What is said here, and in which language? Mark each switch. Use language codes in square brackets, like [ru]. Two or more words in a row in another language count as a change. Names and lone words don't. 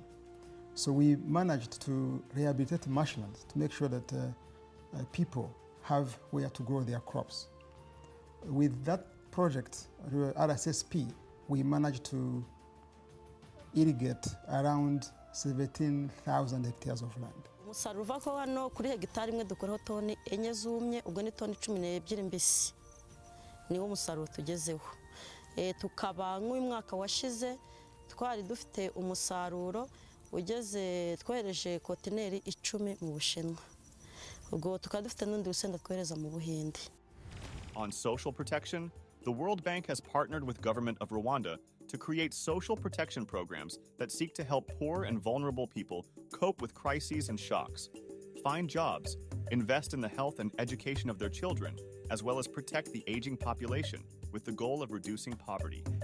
[en] So we managed to rehabilitate marshlands to make sure that people have where to grow their crops. With that project, RSSP, we managed to irrigate around 17,000 hectares of land. [rw] Umusaruro uva ko hano kuri hegitari imwe dukoraho toni enye zumye, ubwo ni toni 12 mbisi. Niwo musaruro tugezeho. Tukaba nk'uyu mwaka washize twari dufite umusaruro ugeze twohereje kontineri 10 mu Bushinwa. Ubwo tukaba dufite n'undi rusenda twohereza mu Buhinde. [en] On social protection, the World Bank has partnered with government of Rwanda to create social protection programs that seek to help poor and vulnerable people cope with crises and shocks, find jobs, invest in the health and education of their children, as well as protect the aging population with the goal of reducing poverty.